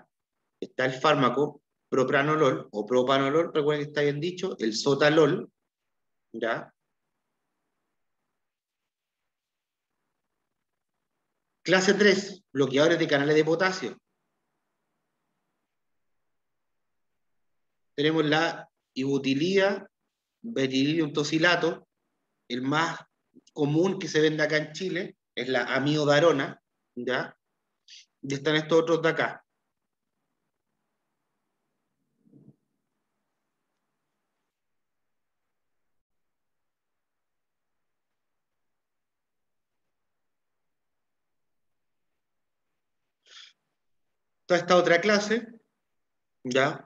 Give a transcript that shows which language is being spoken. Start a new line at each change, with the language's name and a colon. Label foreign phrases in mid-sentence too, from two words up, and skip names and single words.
Spanish: Está el fármaco propranolol o propanolol, recuerden que está bien dicho, el sotalol, ¿ya? Clase 3, bloqueadores de canales de potasio. Tenemos la ibutilida, betililium tosilato, el más común que se vende acá en Chile, es la amiodarona, ¿ya? Y están estos otros de acá. Toda esta otra clase, ¿ya?